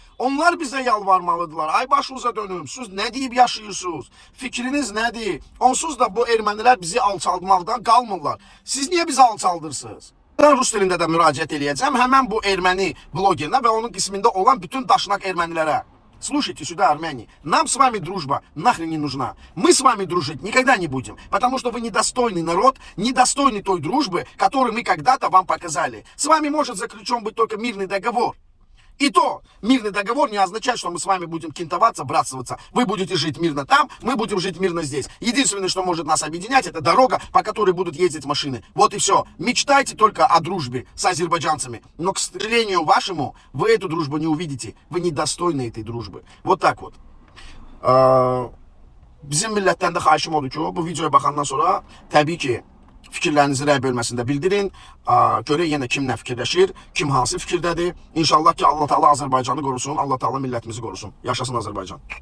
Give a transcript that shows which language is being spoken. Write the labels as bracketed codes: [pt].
[az] Onlar bizə yalvarmalıdırlar. Ay başınıza dönüm, siz nə deyib yaşayırsınız? Fikriniz nədir? Onsuz da bu ermənilər bizi alçaldmaqdan qalmırlar. Siz niyə bizi alçaldırsınız? Ben Rus dilində də müraciət eləyəcəm həmən bu erməni blogerinə və onun qismində olan bütün daşnaq ermənilərə. [ru] Слушайте сюда, армяне, нам с вами дружба нахрен не нужна. Мы с вами дружить никогда не будем, потому что вы недостойный народ, недостойный той дружбы, которую мы когда-то вам показали. С вами может заключен быть только мирный договор. И то мирный договор не означает, что мы с вами будем кентоваться, братствоваться. Вы будете жить мирно там, мы будем жить мирно здесь. Единственное, что может нас объединять, это дорога, по которой будут ездить машины. Вот и все. Мечтайте только о дружбе с азербайджанцами. Но, к сожалению вашему, вы эту дружбу не увидите. Вы недостойны этой дружбы. Вот так вот. [az] Bizim millətdən də xahişim odur ki, bu videoya baxandan sonra təbii ki, fikirlərinizi rəy bölməsində bildirin. Görək yenə kim nə fikirləşir, kim hansı fikirdədir. İnşallah ki, Allah Teala Azərbaycanı qorusun, Allah Teala millətimizi qorusun. Yaşasın Azərbaycan.